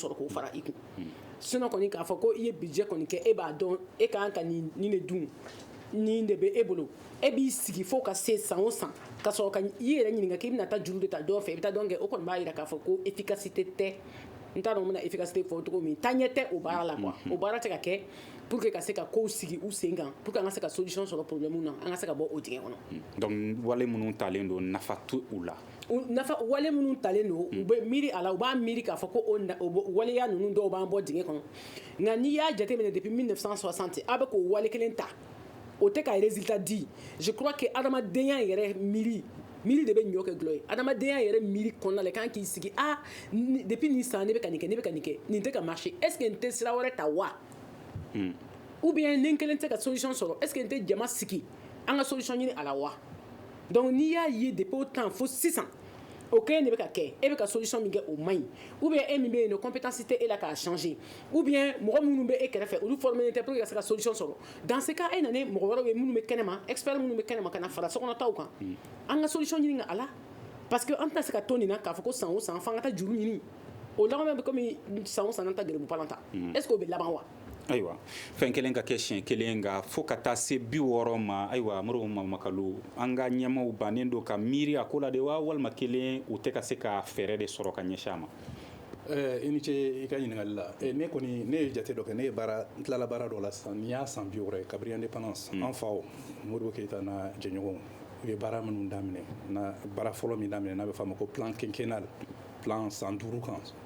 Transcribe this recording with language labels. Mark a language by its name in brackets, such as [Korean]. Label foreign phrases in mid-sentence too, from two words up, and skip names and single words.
[Bambara] sɔrɔ k'o fara i kun sinon kɔni k'a fɔ ko i ye budget kɔni kɛ e b'a dɔn e ka kan ka nin de dun nin de bɛ e bolo e b'i sigi fo ka se san o san ka sɔrɔ ka i yɛrɛ ɲininka k'i bɛna taa juru de ta dɔ fɛ i bɛ taa dɔn kɛ o kɔni b'a jira k'a fɔ ko efficacité tɛ n t'a dɔn n bɛna efficacité fɔ cogo min taɲɛ tɛ o baara la quoi o baara tɛ ka kɛ [French] pour que [Bambara] ka se ka ko sigi u sen kan [French] pour que [Bambara] an ka se ka [French] solution sur le problème [Bambara] na an ka se ka bɔ o dingɛ kɔnɔ. Donc wale minnu talen don nafa tu u la. Nafa wale minnu talen don u bɛ miiri a la u b'a miiri k'a fɔ ko o waleya ninnu dɔw b'an bɔ dingɛ kɔnɔ nka n'i y'a jateminɛ depuis 1960 a bɛ k'o wale kelen ta o tɛ ka résultat di [French] je crois que [Bambara] adamadenya yɛrɛ miiri de bɛ ɲɔ kɛ gulɔ ye adamadenya yɛrɛ miiri kɔnɔna la kan k'i sigi depuis nin san ne bɛ ka nin kɛ nin tɛ ka marcher [French] est ce que [Bambara] n tɛ sira wɛrɛ ta wa [French] ou bien [Bambara] ni n kelen tɛ ka solution sɔrɔ [French] est ce que [Bambara] n tɛ jama sigi an ka solution ɲini a la wa donc n'i y'a ye depuis o temps fo sisan o kelen de bɛ ka kɛ e bɛ ka solution min kɛ o man ɲi [French] ou bien [Bambara] e min bɛ yen nɔ compétence tɛ e la k'a changer [French] ou bien [Bambara] mɔgɔ minnu bɛ e kɛrɛfɛ olu formé tɛ [French] pour que [Bambara] ka se ka solution sɔrɔ [French] dans ce cas [Bambara] e nana mɔgɔ wɛrɛw ye minnu bɛ kɛnɛma expert minnu bɛ kɛnɛma ka na fara sokɔnɔtaw kan an ka solution ɲini a la [French] parce que [Bambara] an tɛna se ka to nin na k'a fɔ ko san o san f'an ka taa juru ɲini o laban bɛ komi san o san an ta gɛrɛbu palan ta [French] est ce que [Bambara] o bɛ laban wa. Ayiwa fɛn kelen ka kɛ siɲɛ kelen nka fo ka taa se 60 ma ayiwa Modibo Mamakalu an ka ɲɛmaw bannen don ka miiri a ko la de wa walima kelen u tɛ ka se ka fɛɛrɛ de sɔrɔ ka ɲɛsin a ma. I ni ce i ka ɲininkali la ne kɔni ne ye jate dɔ kɛ ne ye n tilala baara dɔ la sisan n'i y'a san 60 kabiri indépendance an faw Modibo Keyita n'a jɛɲɔgɔnw u ye baara minnu daminɛ na baara fɔlɔ min daminɛ n'a bɛ fɔ a ma ko [French] plan quinquennal [Bambara] plan san 5 kan